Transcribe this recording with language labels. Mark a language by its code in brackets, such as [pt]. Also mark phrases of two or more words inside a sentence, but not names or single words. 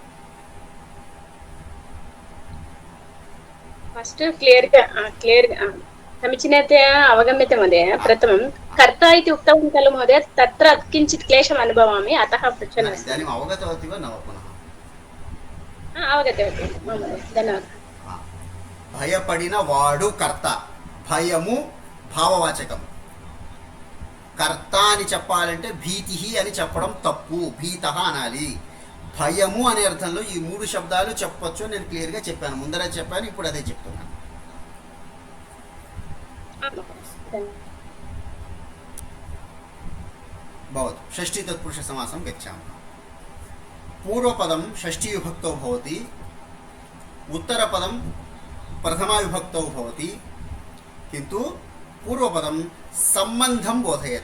[en] first clear [sa] समीचीनतया अवगम्यते महोदय. प्रथमं कर्ता इति उक्तवान् खलु महोदय, तत्र किञ्चित् क्लेशम् अनुभवामि, अतः पृच्छन् अस्मि. इदानीम् अवगतवती वा न वा पुनः? अवगतवती महोदय, धन्यवादः. [te] భయపడిన వాడు కర్త, భయము భావవాచకం. కర్త అని చెప్పాలంటే భీతి అని చెప్పడం తప్పు, భీతః అనాలి. భయము అనే అర్థంలో ఈ మూడు శబ్దాలు చెప్పొచ్చు. నేను క్లియర్గా చెప్పాను, ముందర చెప్పాను, ఇప్పుడు అదే చెప్తున్నాను. [sa] भवतु. षष्ठी तत्पुरुष समासं गच्छामः. पूर्वपदं षष्ठी विभक्तौ भवति, उत्तरपदं प्रथमा विभक्तौ भवति, किन्तु पूर्वपदं सम्बन्धं बोधयेत्.